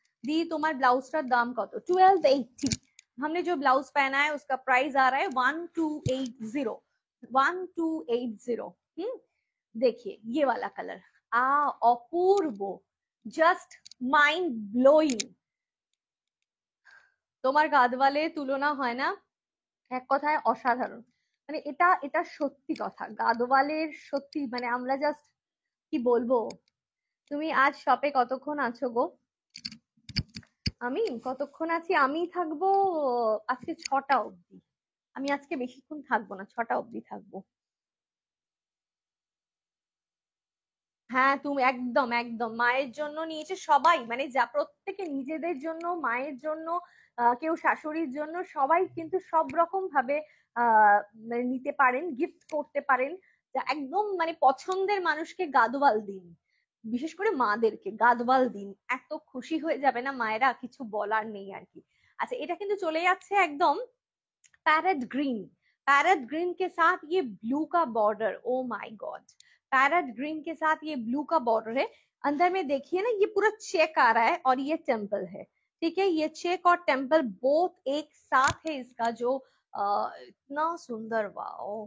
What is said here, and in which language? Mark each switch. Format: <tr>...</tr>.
<bn>दी তোমার ব্লাউজটার দাম কত? 1280।</bn> <hi>हमने जो ब्लाउज पहना है उसका प्राइस आ रहा है 1280। देखिए ये वाला कलर अपूर्व, जस्ट माइंड ब्लोइंग।</hi> <bn>তোমার গাদওয়ালে তুলনা হয় না, এক কথায় অসাধারণ। মানে এটা এটা সত্যি কথা, গাদওয়ালের সত্যি মানে আমরা জাস্ট কি বলবো। তুমি আজ শপে কতক্ষণ আছো গো? আমি কতক্ষণ আছি? আমি থাকবো আজকে 6টা অবধি। আমি আজকে বেশিক্ষণ থাকবো না, 6টা অবধি থাকবো। হ্যাঁ, তুমি একদম একদম মায়ের জন্য নিয়েছে সবাই, মানে যা প্রত্যেকে নিজেদের জন্য, মায়ের জন্য, কেউ শাশুড়ির জন্য, সবাই কিন্তু সব রকম ভাবে মানে নিতে পারেন, গিফট করতে পারেন। যা একদম মানে পছন্দের মানুষকে গাদওয়াল দিন, বিশেষ করে মাদেরকে গাদওয়াল দিন, এত খুশি হয়ে যাবে না মায়েরা, কিছু বলার নেই আর কি। আচ্ছা, এটা কিন্তু চলে যাচ্ছে একদম पैरेट ग्रीन।</bn> <hi>पैरेट ग्रीन के साथ ये ब्लू का border, oh my God, parrot green के साथ ये ब्लू का बॉर्डर है। अंदर में देखिए ना, ये पूरा चेक आ रहा है और ये टेम्पल है। ठीक है, ये चेक और टेम्पल बोथ एक साथ है इसका, जो इतना सुंदर, वाओ।</hi>